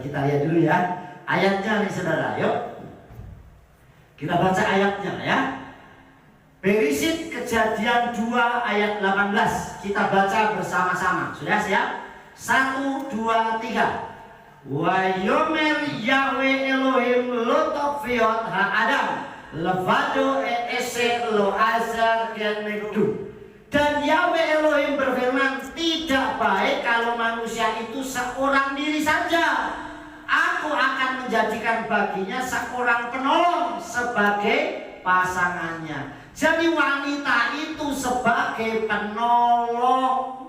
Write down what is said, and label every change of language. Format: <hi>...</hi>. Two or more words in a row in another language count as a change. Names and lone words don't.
<id>Kita lihat dulu ya ayatnya nih saudara, yuk kita baca ayatnya ya. Beresit Kejadian 2 ayat 18. Kita baca bersama-sama. Sudah siap? 1, 2, 3.</id> <he>ויאמר יהוה אלהים לא טוב היות האדם לבדו אעשה לו עזר כנגדו.</he> <id>Dan Yahweh Elohim berfirman, tidak baik kalau manusia itu seorang diri saja. Aku akan menjadikan baginya seorang penolong sebagai pasangannya. Jadi wanita itu sebagai penolong.</id>